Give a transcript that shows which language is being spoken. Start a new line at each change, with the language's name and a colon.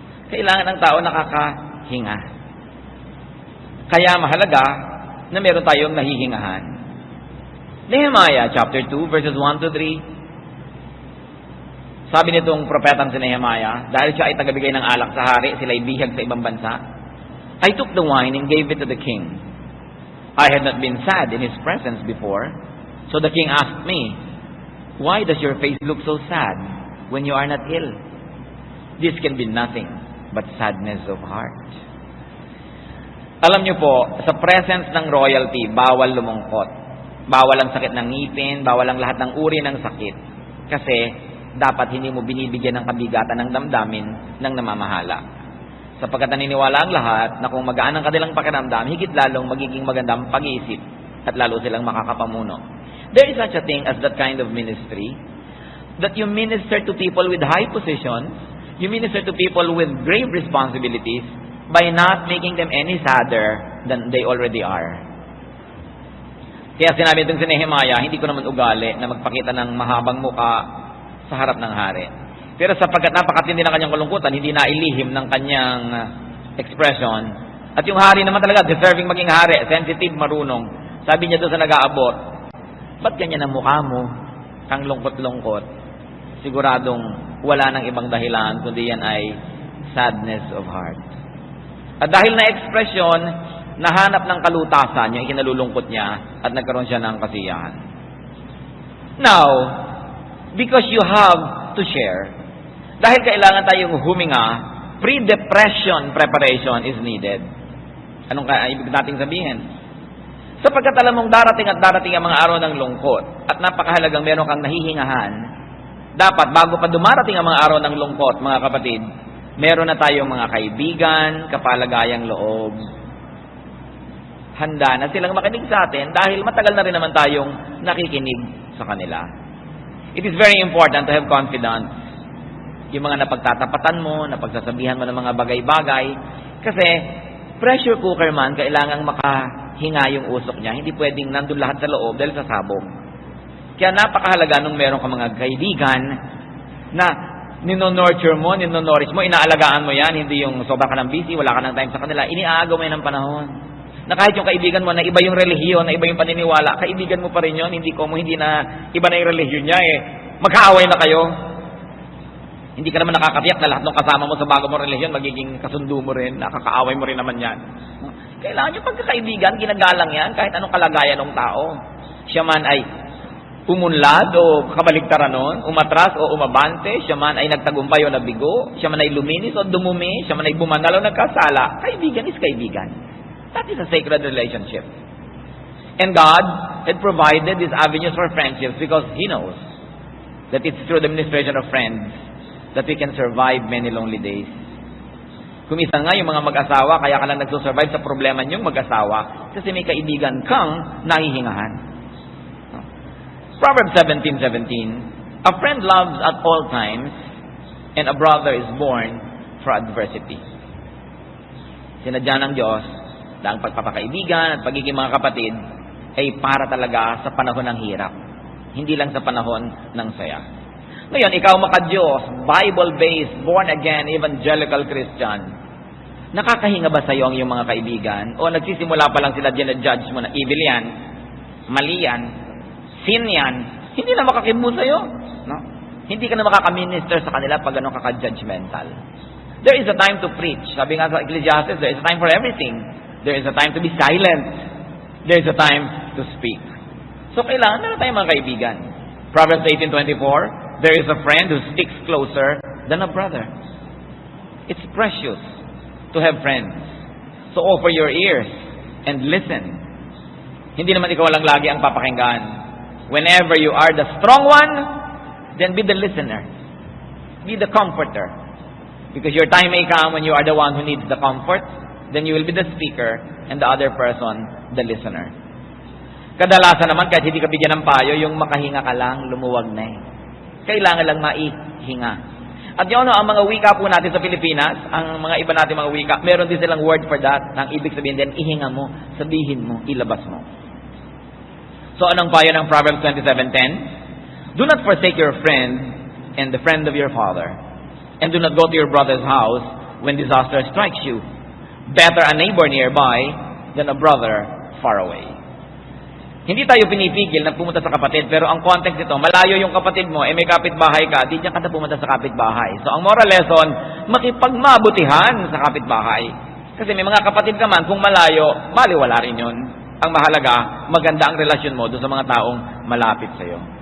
Filipino: Kailangan ng tao nakakahinga. Kaya mahalaga na meron tayong nahihingahan. Nehemiah chapter 2 verses 1 to 3. Sabi nitong propetang si Nehemiah, dahil siya ay tagabigay ng alak sa hari, sila ay bihag sa ibang bansa.
English: I took the wine and gave it to the king. I had not been sad in his presence before. So the king asked me, why does your face look so sad when you are not ill? This can be nothing but sadness of heart.
Filipino: Alam niyo po, sa presence ng royalty, bawal lumungkot. Bawal ang sakit ng ngipin, bawal ang lahat ng uri ng sakit. Kasi dapat hindi mo binibigyan ng kabigatan ng damdamin ng namamahala. Sapagkat naniniwala ang lahat na kung magaan ang kanilang pakiramdam, higit lalong magiging magandang pag-iisip at lalo silang makakapamuno.
English: There is such a thing as that kind of ministry, that you minister to people with high positions, you minister to people with grave responsibilities by not making them any sadder than they already are.
Filipino: Kaya sinabi itong si Nehemiah, hindi ko naman ugali na magpakita ng mahabang muka sa harap ng hari. Pero sapagkat napakatindi ng kanyang kalungkutan, hindi nailihim ng kanyang expression. At yung hari naman talaga, deserving maging hari, sensitive, marunong. Sabi niya doon sa nag-aabot, ba't ganyan ang mukha mo? Kang lungkot-lungkot. Siguradong wala nang ibang dahilan, kundi yan ay sadness of heart. At dahil na expression, nahanap ng kalutasan yung ikinalulungkot niya at nagkaroon siya ng kasiyahan.
English: Now, because you have to share,
Filipino: dahil kailangan tayong huminga,
English: pre-depression preparation is needed.
Filipino: Anong ibig nating sabihin? Sapagkat alam mong darating at darating ang mga araw ng lungkot at napakahalagang meron kang nahihingahan, dapat bago pa dumarating ang mga araw ng lungkot, mga kapatid, meron na tayong mga kaibigan, kapalagayang loob. Handa na silang makinig sa atin dahil matagal na rin naman tayong nakikinig sa kanila.
English: It is very important to have confidence.
Filipino: Yung mga napagtatapatan mo, napagsasabihan mo ng mga bagay-bagay. Kasi, pressure cooker man, kailangang makahinga yung usok niya. Hindi pwedeng nandun lahat sa loob dahil sa sabog. Kaya napakahalaga nung meron ka mga kaibigan na nino-nurture mo, nino-nourish mo, inaalagaan mo yan, hindi yung sobra ka ng busy, wala ka ng time sa kanila, iniaagaw mo yan ng panahon. Na kahit yung kaibigan mo na iba yung relihiyon, na iba yung paniniwala, kaibigan mo pa rin yun, hindi na iba na yung relihiyon niya magkaaway na kayo. Hindi ka naman nakakatiyak na lahat ng kasama mo sa bago mong relihiyon, magiging kasundo mo rin, nakakaaway mo rin naman yan. Kailangan yung pagkakaibigan, ginagalang yan, kahit anong kalagayan ng tao. Siya man ay umunlad o kabaligtaran nun, umatras o umabante, siya man ay nagtagumpay o nabigo, siya man ay luminis o dumumi, siya man ay bumanal o nagkasala, kaibigan is kaibigan.
English: That is a sacred relationship. And God had provided these avenues for friendships because He knows that it's through the ministration of friends that we can survive many lonely days.
Filipino: Kuminsan nga yung mga mag-asawa, kaya ka lang nagsusurvive sa problema niyong mag-asawa kasi may kaibigan kang nahihingahan.
English: Proverbs 17:17, a friend loves at all times, and a brother is born for adversity.
Filipino: Sinadya ng Diyos na ang pagpapakaibigan at pagiging mga kapatid ay para talaga sa panahon ng hirap, hindi lang sa panahon ng saya. Ngayon, ikaw maka-Diyos, Bible-based, born-again, evangelical Christian, nakakahinga ba sa iyo ang iyong mga kaibigan? O nagsisimula pa lang sila dyan-judge mo na evil yan, mali yan, sin yan, hindi na makakibo sa iyo. No? Hindi ka na makaka-minister sa kanila pag gano'n kaka-judgmental.
English: There is a time to preach.
Filipino: Sabi nga sa Ecclesiastes,
English: there is a time for everything. There is a time to be silent. There is a time to speak.
Filipino: So kailangan na tayong mga kaibigan.
English: Proverbs 18:24, there is a friend who sticks closer than a brother. It's precious to have friends. So offer your ears and listen.
Filipino: Hindi naman ikaw lang lagi ang papakinggan.
English: Whenever you are the strong one, then be the listener. Be the comforter. Because your time may come when you are the one who needs the comfort, then you will be the speaker and the other person, the listener.
Filipino: Kadalasan naman, kahit hindi ka bigyan ng payo, yung makahinga ka lang, lumuwag na Kailangan lang maihinga. At yun, ang mga wika po natin sa Pilipinas, ang mga iba natin mga wika, meron din silang word for that. Ang ibig sabihin din, ihinga mo, sabihin mo, ilabas mo. So, anong payo ng Proverbs 27:10?
English: Do not forsake your friend and the friend of your father. And do not go to your brother's house when disaster strikes you. Better a neighbor nearby than a brother far away.
Filipino: Hindi tayo pinipigil na pumunta sa kapatid, pero ang context nito, malayo yung kapatid mo, may kapitbahay ka, di diyan ka na pumunta sa kapitbahay. So, ang moral lesson, makipagmabutihan sa kapitbahay. Kasi may mga kapatid ka man, kung malayo, baliwala rin yun. Ang mahalaga, maganda ang relasyon mo doon sa mga taong malapit sa iyo.